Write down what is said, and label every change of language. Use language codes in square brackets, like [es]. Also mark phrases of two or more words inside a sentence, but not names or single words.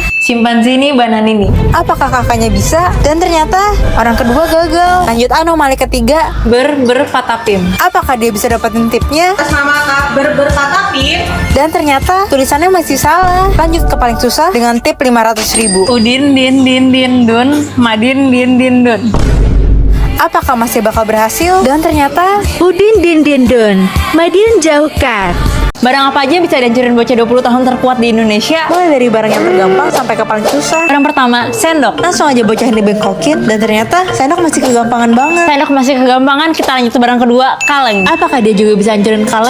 [id] Simpanzi ini bananini. Apakah kakaknya bisa? Dan ternyata orang kedua gagal. Lanjut anomali ketiga. Berpatapim. Apakah dia bisa dapetin tipnya? Atas nama kak berpatapin. Dan ternyata tulisannya masih salah. Lanjut ke paling susah dengan tip 500.000. Udin din dun, madin din dun. Apakah masih bakal berhasil? Dan ternyata Udin din dun, Madin jauhkan. Barang apa aja bisa dihancurin bocah 20 tahun terkuat di Indonesia? mulai dari barang yang tergampang sampai ke paling susah. Barang pertama, sendok. Langsung aja bocah yang dibengkokin. Dan ternyata sendok masih kegampangan banget. Sendok masih kegampangan, kita lanjut ke barang kedua, kaleng. Apakah dia juga bisa hancurin kaleng?